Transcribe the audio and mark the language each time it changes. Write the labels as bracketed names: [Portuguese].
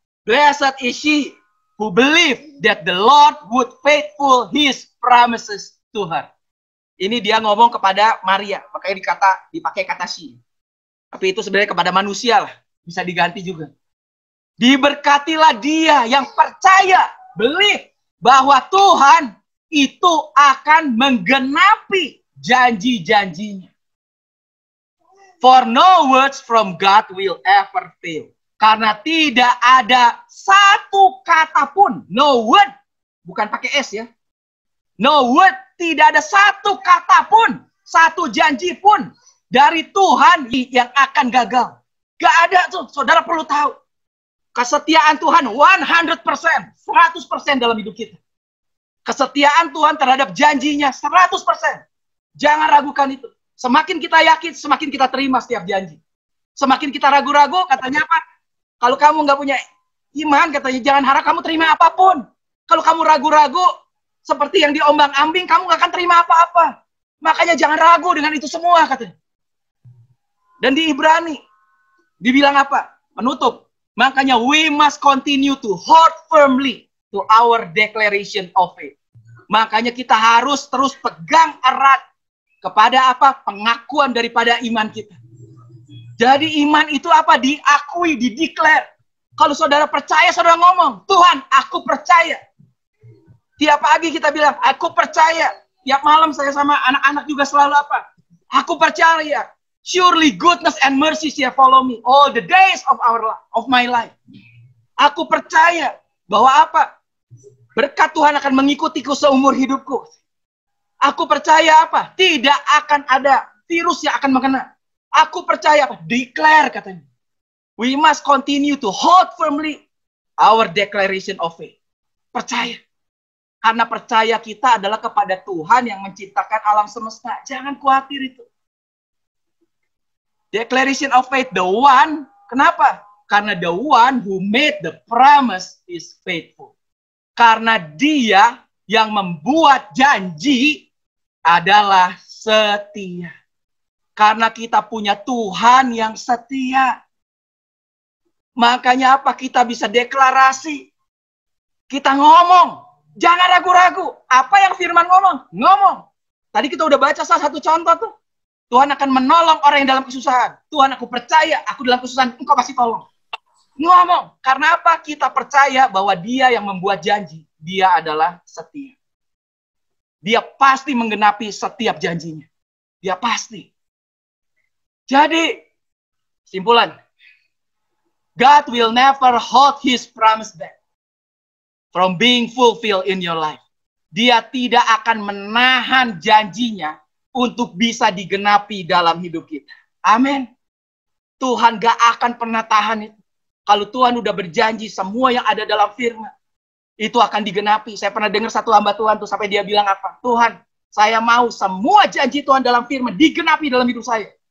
[English] Blessed is she who believed that the Lord would faithful his promises to her. [Indonesian] Ini dia ngomong kepada Maria, makanya dipakai kata she. Tapi itu sebenarnya kepada manusia lah, bisa diganti juga. Diberkatilah dia yang percaya, believe, bahwa Tuhan itu akan menggenapi janji-janjinya. [English] For no words from God will ever fail. [Indonesian] Karena tidak ada satu kata pun, [English] no word, [Indonesian] bukan pakai S ya. [English] No word, [Indonesian] tidak ada satu kata pun, satu janji pun dari Tuhan yang akan gagal. Gak ada tuh, saudara perlu tahu. Kesetiaan Tuhan 100%, 100% dalam hidup kita. Kesetiaan Tuhan terhadap janjinya 100%. Jangan ragukan itu. Semakin kita yakin, semakin kita terima setiap janji. Semakin kita ragu-ragu, katanya apa? Kalau kamu nggak punya iman, katanya jangan harap kamu terima apapun. Kalau kamu ragu-ragu, seperti yang diombang-ambing, kamu nggak akan terima apa-apa. Makanya jangan ragu dengan itu semua, katanya. Dan di Ibrani, dibilang apa? Penutup. [English] Makanya we must continue to hold firmly to our declaration of faith. [Indonesian] Makanya kita harus terus pegang erat kepada apa? Pengakuan daripada iman kita. Jadi iman itu apa? Diakui, dideklar. Kalau saudara percaya, saudara ngomong, Tuhan, aku percaya. Tiap pagi kita bilang, aku percaya. Tiap malam saya sama anak-anak juga selalu apa? Aku percaya. [English] Surely goodness and mercy shall follow me all the days of my life. [Indonesian] Aku percaya bahwa apa? Berkat Tuhan akan mengikutiku seumur hidupku. Aku percaya apa? Tidak akan ada virus yang akan mengena. Aku percaya apa? Declare katanya. [English] We must continue to hold firmly our declaration of faith. [Indonesian] Percaya. Karena percaya kita adalah kepada Tuhan yang menciptakan alam semesta. Jangan khawatir itu. [English] Declaration of faith, the one. [Indonesian] Kenapa? Karena [English] the one who made the promise is faithful. [Indonesian] Karena dia yang membuat janji adalah setia. Karena kita punya Tuhan yang setia. Makanya apa? Kita bisa deklarasi. Kita ngomong. Jangan ragu-ragu. Apa yang firman ngomong? Ngomong. Tadi kita udah baca salah satu contoh tuh. Tuhan akan menolong orang yang dalam kesusahan. Tuhan, aku percaya. Aku dalam kesusahan. Engkau pasti tolong. Ngomong. Karena apa? Kita percaya bahwa dia yang membuat janji. Dia adalah setia. Dia pasti menggenapi setiap janjinya. Dia pasti. Jadi, simpulan. [English] God will never hold his promise back from being fulfilled in your life. [Indonesian] Dia tidak akan menahan janjinya untuk bisa digenapi dalam hidup kita. Amin. Tuhan gak akan pernah tahan itu. Kalau Tuhan udah berjanji semua yang ada dalam firman, itu akan digenapi. Saya pernah dengar satu hamba Tuhan tuh sampai dia bilang apa? Tuhan, saya mau semua janji Tuhan dalam firman digenapi dalam hidup saya.